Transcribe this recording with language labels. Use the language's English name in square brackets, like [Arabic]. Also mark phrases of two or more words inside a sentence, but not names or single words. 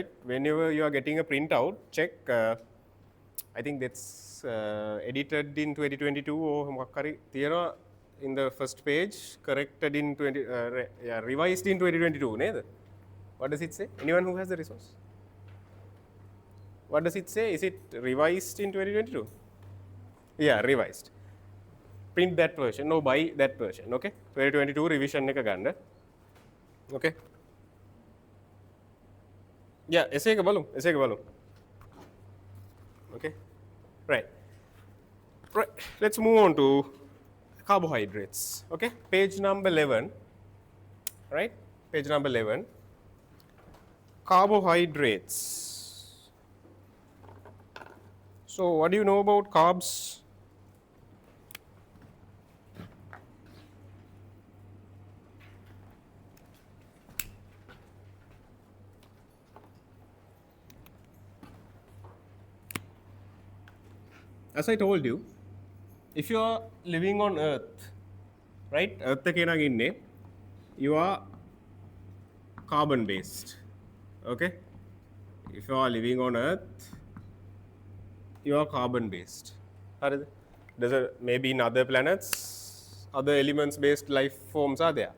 [English] Whenever you are getting a printout, check, I think that's edited in 2022 or in the first page, corrected in revised in 2022. What does it say? Anyone who has the resource? What does it say? Is it revised in 2022? Yeah, revised. Print that version, no, buy that version. [Sinhala] Okay, 2022 revision එක ගන්න. Okay. Yeah, essay එක බලමු. [English] Okay. Right. Let's move on to carbohydrates. Okay, page number 11. Right? Page number 11. Carbohydrates. So what do you know about carbs? As I told you, if you are living on Earth, right? [Sinhala] Earth එකේ ඉන්නේ, [English] you are carbon based. Okay? If you are living on Earth, you are carbon based. Maybe in other planets, other elements based life forms are there.